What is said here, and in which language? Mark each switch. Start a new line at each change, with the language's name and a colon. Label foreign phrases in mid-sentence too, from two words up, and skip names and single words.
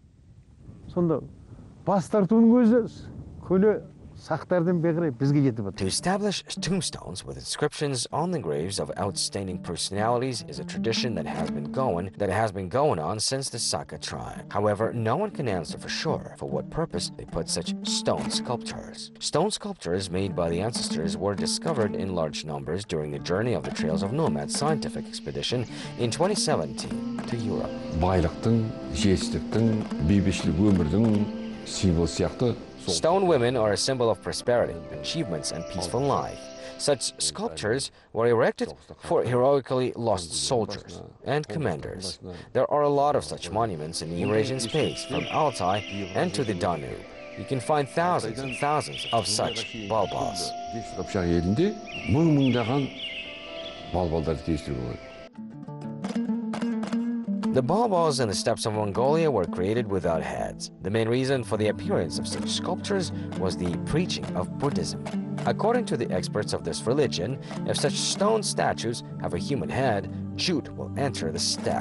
English: To establish tombstones with inscriptions on the graves of outstanding personalities is a tradition that has been going on since the Saka tribe. However, no one can answer for sure for what purpose they put such stone sculptures. Stone sculptures made by the ancestors were discovered in large numbers during the journey of the Trails of Nomads scientific expedition in 2017 to Europe.
Kazakh: Байлықтың, жетістіктің, бейбітшілік өмірдің символ сияқты.
English: Stone women are a symbol of prosperity, achievements, and peaceful life. Such sculptures were erected for heroically lost soldiers and commanders. There are a lot of such monuments in the Eurasian space, from Altai and to the Danube. You can find thousands and thousands of such balbals.
Kazakh: Kipchak елінде мың-мыңдаған балбалдарды кездестіруге болады.
English: The balbals in the steppes of Mongolia were created without heads. The main reason for the appearance of such sculptures was the preaching of Buddhism. According to the experts of this religion, if such stone statues have a human head, Jute will enter the steppe.